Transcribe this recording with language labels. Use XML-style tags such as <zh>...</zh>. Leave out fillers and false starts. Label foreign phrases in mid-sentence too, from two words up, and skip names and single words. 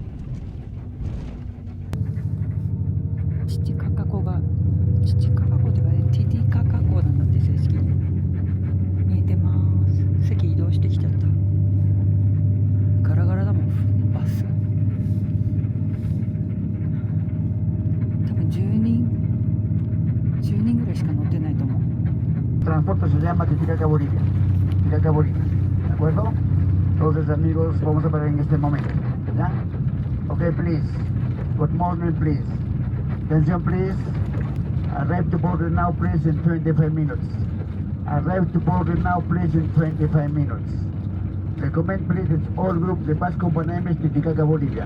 <ja>チチカカ湖というかね、ティティカカ湖なんだって正式に見えてます。席移動してきちゃった。ガラガラだもん、バス。多分10人ぐらいしか乗ってないと思う。</ja> <es>Transporte se llama Titicaca Bolivia. Titicaca Bolivia. ¿De acuerdo? Entonces, amigos, vamos a parar en este momento. ¿Ya?</es> <en>Okay, please. Good morning, please. Attention, please. Arrive to border now, please, in 25 minutes. Arrive to border now, please, in 25 minutes. Recommend, please, that all group the bus company name is Titicaca Bolivia.</en>